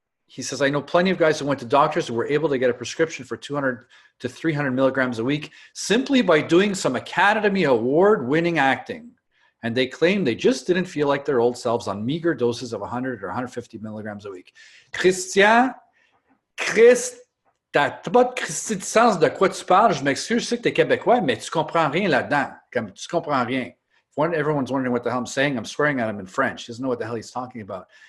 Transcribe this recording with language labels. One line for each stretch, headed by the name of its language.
English: he says, I know plenty of guys who went to doctors who were able to get a prescription for 200 to 300 milligrams a week simply by doing some Academy Award-winning acting. And they claim they just didn't feel like their old selves on meager doses of 100 or 150 milligrams a week.
French: Christian, t'as pas de sens de quoi tu parles. Je m'excuse, je sais que t'es Québécois, mais tu comprends rien là-dedans. Comme tu comprends rien.
English: When everyone's wondering what the hell I'm saying, I'm swearing at him in French. He doesn't know what the hell he's talking about.